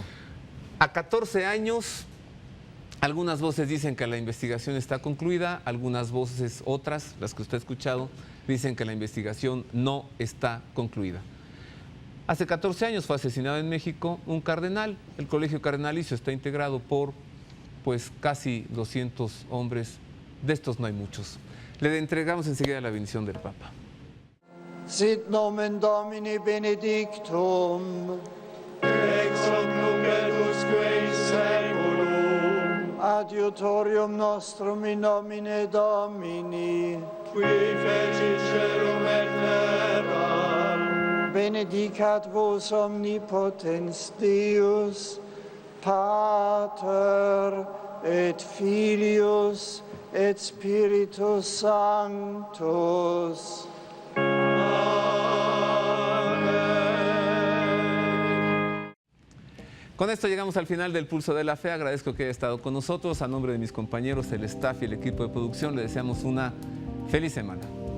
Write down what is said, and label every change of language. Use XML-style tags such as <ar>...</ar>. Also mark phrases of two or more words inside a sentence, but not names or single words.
<es>A 14 años, algunas voces dicen que la investigación está concluida, algunas voces, otras, las que usted ha escuchado, dicen que la investigación no está concluida. Hace 14 años fue asesinado en México un cardenal. El colegio cardenalicio está integrado por casi 200 hombres. De estos no hay muchos. Le entregamos enseguida la bendición del Papa.</es> <la>Sit nomen Domini benedictum, ex hoc nunc et usque in saeculum, adiutorium nostrum in nomine Domini, qui fecit caelum et terram. Benedicat vos omnipotens Deus, Pater et Filius et Spiritus Sanctus.</la> <es>Con esto llegamos al final del Pulso de la Fe. Agradezco que haya estado con nosotros. A nombre de mis compañeros, el staff y el equipo de producción, le deseamos una feliz semana.</es>